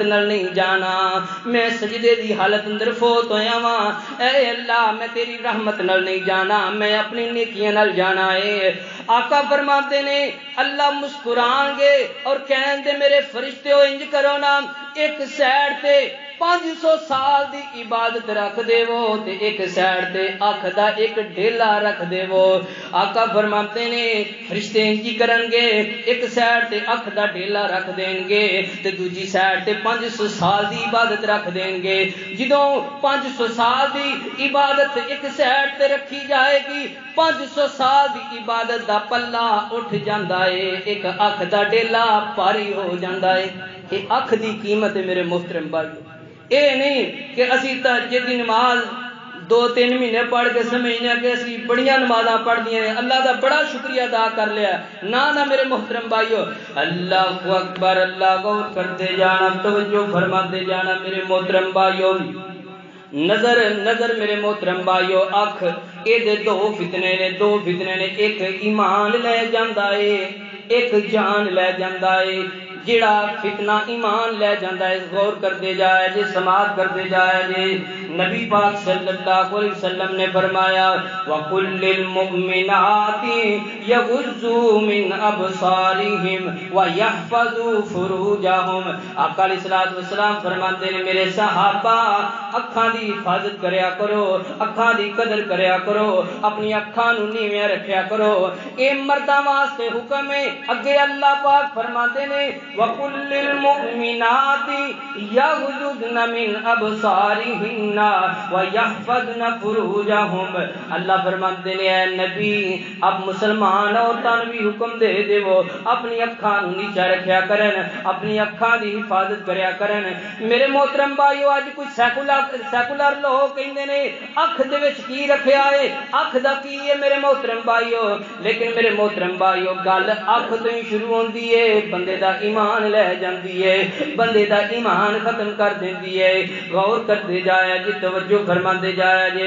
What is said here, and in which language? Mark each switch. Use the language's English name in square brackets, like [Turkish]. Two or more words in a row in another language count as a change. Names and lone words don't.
[Punjabi] نال نہیں جانا میں سجدے دی حالت اندر فوت ہویا واں اے اللہ میں تیری رحمت نال نہیں جانا میں اپنی نیکیاں نال جانا ہے آقا فرماتے نے اللہ مسکران گے اور کہن دے میرے فرشتے ہو انج کرو نا ایک سائڈ تے 500 سال دی عبادت رکھ دے وہ تے ایک سائڈ تے اکھ دا ایک ڈھیلا رکھ دے وہ. آقا فرماتے نے فرشتے انجی کرن گے ایک سائڈ تے اکھ دا ڈھیلا رکھ دین گے تے دوجی سائڈ تے 500 سال دی عبادت رکھ دین گے. جدوں 500 سال دی عبادت ایک سائڈ تے رکھی جائے گی 500 سال دی عبادت دا پلہ اٹھ جاندا ہے ایک اکھ دا ڈھیلا پاری ہو جاندا ہے. یہ اکھ دی قیمت ہے میرے محترم بھائیو. اے نہیں کہ اسی تہجد دی نماز 2-3 مہینے پڑھ کے سمجھنے کہ اسی بڑیاں نمازاں پڑھ دیاں نے اللہ دا بڑا شکریہ ادا کر لیا. نہ میرے محترم بھائیو اللہ اکبر اللہ [Urdu] غور کرتے جانا توجہ فرماتے جانا [Punjabi] میرے محترم بھائیو. نظر میرے محترم بھائیو اکھ اے دے دو فتنے نے ایک ایمان لے جاندا ہے ایک جان لے جاندا ہے. جڑا فتنہ ایمان لے جاندا ہے [Urdu] غور کرتے جائے جی سماعت کرتے جائے جی. [Punjabi] نبی پاک [Arabic] صلی اللہ علیہ وسلم [Punjabi] نے فرمایا [Arabic] وَقُلْ لِلْمُؤْمِنَاتِ يَغُضُّوا مِنْ أَبْصَارِهِمْ وَيَحْفَظُوا فُرُوجَهُمْ. [Punjabi] آقا [Arabic] علیہ الصلوۃ والسلام [Punjabi] فرماتے ہیں میرے صحابہ اکھاں دی حفاظت کریا کرو اکھاں دی قدر کریا کرو اپنی اکھاں نوں نیویں رکھیا کرو. اے مرداں واسطے حکم ہے. اگے اللہ پاک فرماتے ہیں [Arabic] وَقُلْ لِلْمُؤْمِنَاتِ يَغْضُضْنَ مِنْ أَبْصَارِهِنَّ وَيَحْفَظْنَ فُرُوجَهُمْ. [Punjabi] اللہ فرماتے ہیں اے نبی اب مسلمان عورتاں بھی حکم دے دیو اپنی اکھاں نوں نیچا رکھیا کرن اپنی اکھاں دی حفاظت کریا کرن. میرے محترم بھائیو اج کوئی سیکولر لوگ کہندے نے اکھ دے وچ کی رکھیا ہے اکھ دا کی ہے میرے محترم بھائیو. لیکن میرے محترم بھائیو گل اکھ تو ہی شروع ہوندی ہے بندے دا ایمان لے جاندی ہے بندے دا ایمان ختم کر دیندی ہے. غور کرتے جایا جی توجہ فرماندے جایا جی.